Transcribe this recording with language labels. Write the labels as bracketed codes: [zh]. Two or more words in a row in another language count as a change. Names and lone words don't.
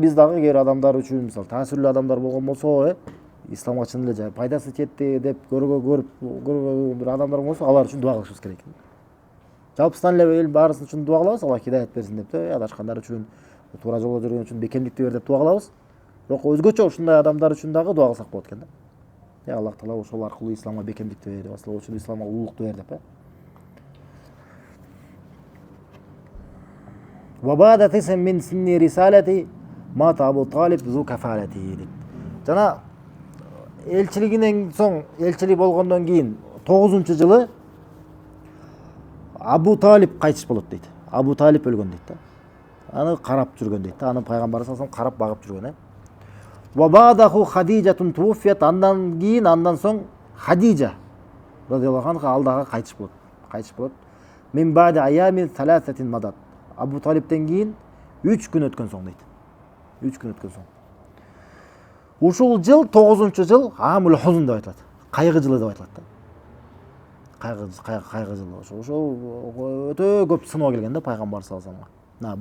[ky] Биз дагы кээ бир адамдар үчүн, мисалы, таасирлүү адамдар болгон болсо, исламга чын эле пайдасы жетти деп көрүп бир адамдар болсо, алар үчүн дуа кылышыбыз керек. Жалпысынан эле эл баарысы үчүн дуа кылабыз, Алла хидаят берсин деп, адашкандар үчүн, туура жолго жүргөн үчүн бекемдикти бер деп дуа кылабыз. Бирок өзгөчө ушундай адамдар үчүн дагы дуа кылсак болот экен да. Аллах таала ошол аркылуу исламга бекемдикти бер, ошол үчүн исламга улуулукту бер деп. [ar] وبعد تسع من سن الرسالة مات أبو طالب ذو الكفالة деп. [ky] Жана элчилигинен соң, элчилик болгондон кийин 9-жылы Абу Талиб кайтыш болот дейт. Абу Талиб өлгөн дейт да. Аны карап жүргөн дейт да. Аны пайгамбар [ar] صلى الله عليه وسلم [ky] карап багып жүргөн. [ar] وبعده خديجة توفيت, [ky] андан кийин, андан соң Хадижа [ar] رضي الله عنها [ky] алдага кайтыш болот. [ar] من بعد أيام ثلاثة ماتت. [ky] Абу Талибтен кийин 3 күн өткөн соң дейт. 3 күн өткөн соң. Ушул жыл 9-жыл [ar] عام الحزن [ky] деп айтылат. Кайгы жылы деп айтылат да. Кайгы жылы. Ошол өтө көп сыноо келген да пайгамбар [ar] صلى الله عليه وسلم.